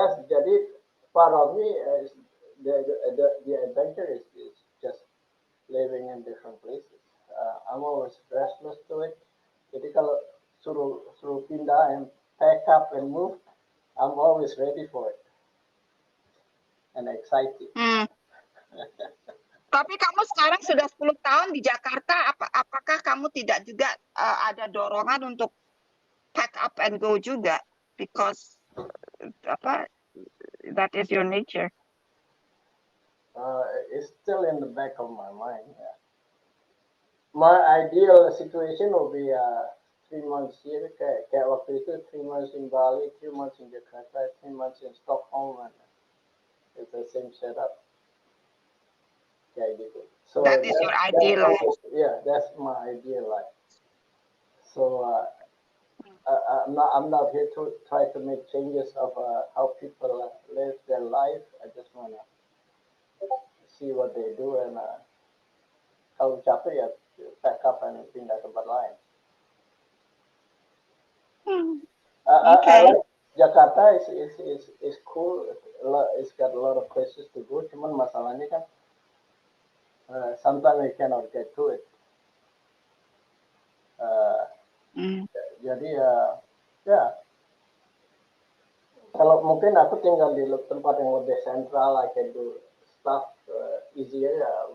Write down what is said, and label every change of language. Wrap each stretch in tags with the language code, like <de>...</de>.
<en>Jadi part of me is the adventure is just living in different places. I'm always restless to it.</en> <id>Jadi kalau suruh pindah</id> <en>and pack up and move, I'm always ready for it and excited.</en> <id>Tapi kamu sekarang sudah 10 tahun di Jakarta, apakah kamu tidak juga ada dorongan untuk</id> <en>pack up and go</en> <id>juga?</id> <en>Because that is your nature. It's still in the back of my mind. Yeah. My ideal situation will be 3 months here,</en> <id>kayak waktu itu</id> <en>3 months in Bali, 3 months in Jakarta, 3 months in Stockholm, and it's the same setup.</en> <id>Kayak gitu. So</id> <en>that is your ideal life. Yeah, that's my ideal life. So I'm not here to try to make changes of how people live their life. I just wanna see what they do, and</en> <id>kalau capek ya</id> <en>pack up and</en> <id>pindah tempat lain.</id> <en>Okay. Jakarta is cool. It's got a lot of places to go.</en> <id>Cuman masalahnya kan</id> <en>sometimes you cannot get to it.</en> <id>Jadi ya kalau mungkin aku tinggal di tempat yang lebih sentral,</id> <en>I can do stuff easier</en> <id>ya.</id>